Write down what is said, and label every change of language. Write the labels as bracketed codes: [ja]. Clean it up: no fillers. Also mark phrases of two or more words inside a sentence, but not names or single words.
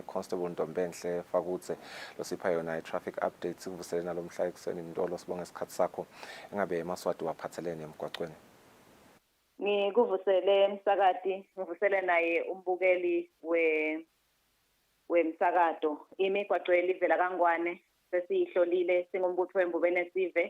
[ss] Constable Ntombenhle Fakutse losipha yona i-traffic update sikuvusele nalomhla ekuseni Ntolo sibonga isikhathi sakho engabe eMaswati waphathelene emgwaqweni. Ngikuvusele msakati ngivusele naye umbukeli wemsakato imigwaqo elivela kaNgwane sesiyihlolile singumbutho wembubene sive.